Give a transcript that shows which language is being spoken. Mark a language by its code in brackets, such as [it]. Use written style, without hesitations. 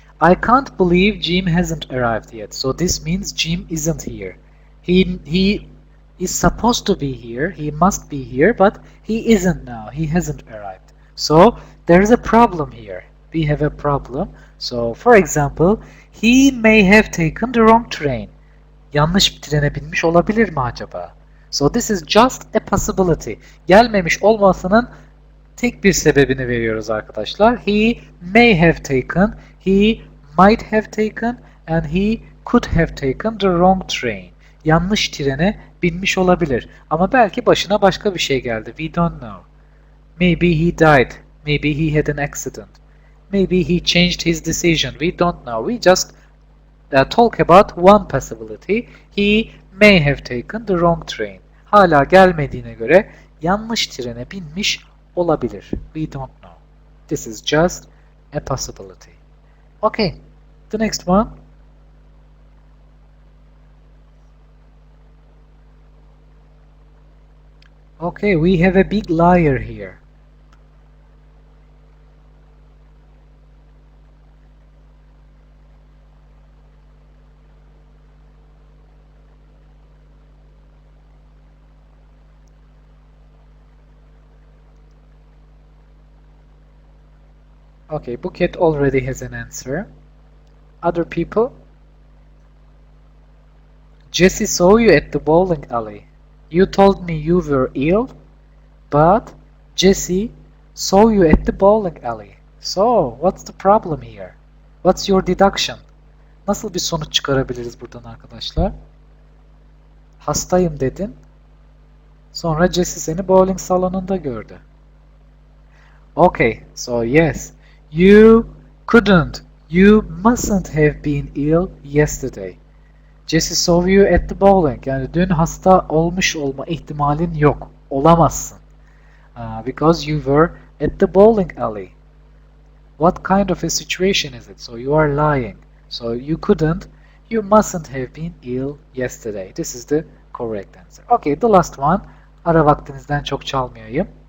[en] I can't believe Jim hasn't arrived yet. So this means Jim isn't here. He is supposed to be here. He must be here, but he isn't now. He hasn't arrived. So there's a problem here. We have a problem. So for example, he may have taken the wrong train. [tr] Yanlış bir trene binmiş olabilir mi acaba? [en] So this is just a possibility. [tr] Gelmemiş olmasının tek bir sebebini veriyoruz arkadaşlar. [en] He may have taken, he might have taken, and he could have taken the wrong train. [tr] Yanlış trene binmiş olabilir. Ama belki başına başka bir şey geldi. [en] We don't know. Maybe he died. Maybe he had an accident. Maybe he changed his decision. We don't know. We just talk about one possibility. He may have taken the wrong train. [tr] Hala gelmediğine göre yanlış trene binmiş olabilir. [en] We don't know. This is just a possibility. Okay, the next one. Okay, we have a big liar here. Okay, Buket already has an answer. Other people? Jesse saw you at the bowling alley. You told me you were ill, but Jesse saw you at the bowling alley. So, what's the problem here? What's your deduction? [tr] Nasıl bir sonuç çıkarabiliriz buradan arkadaşlar? Hastayım dedin. Sonra Jesse seni bowling salonunda gördü. [en] Okay, so yes. You couldn't, you mustn't have been ill yesterday. Jesse saw you at the bowling. [tr] Yani dün hasta olmuş olma ihtimalin yok. Olamazsın. [en] Because you were at the bowling alley. What kind of a situation is it? So you are lying. So you mustn't have been ill yesterday. This is the correct answer. Okay, the last one. [tr] Ara vaktinizden çok çalmayayım.